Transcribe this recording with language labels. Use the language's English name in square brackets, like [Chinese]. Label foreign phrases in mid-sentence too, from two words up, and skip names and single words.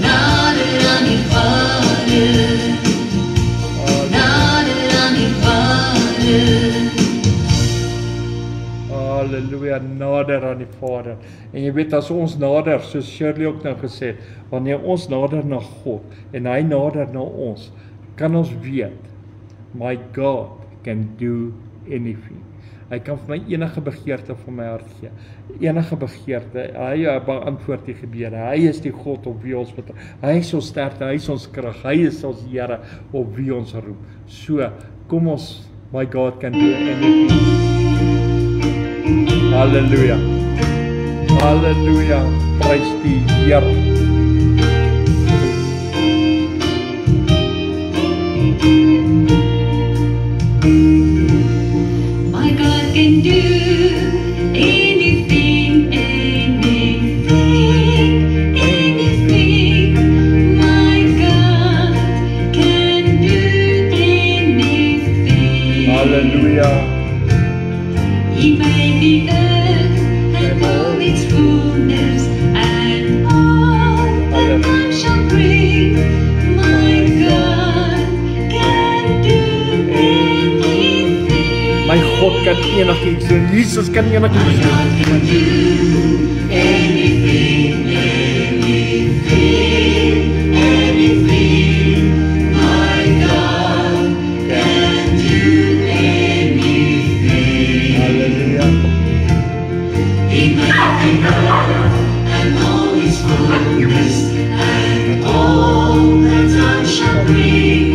[Afrikaans] nader aan die Vader, nader aan die Vader. Halleluja, nader aan die Vader. En jy weet, as ons nader, soos Shirley ook nou gesê het, wanneer ons nader na God en hy nader na ons, kan ons weet, [English] my God can do anything. [Afrikaans] Hy kan vir my enige begeerte van my hart gee. Enige begeerte, hy beantwoord die gebede. Hy is die God op wie ons vertrou. Hy is ons sterkte, hy is ons krag, hy is ons Here op wie ons roep. So, kom ons, [English] my God can do anything. [Afrikaans] Halleluja. Halleluja. Prys die Here. [English] My God can do anything, anything, anything. My God can do anything. Halleluja. He made the earth and all its fullness and all that man shall bring. My God can do anything. [Afrikaans] My God kan enigiets doen. Jesus kan enigiets doen. [English] God can do anything, anything, anything. My God can do anything. Halleluja. He made the earth and all its fullness and all that time shall bring.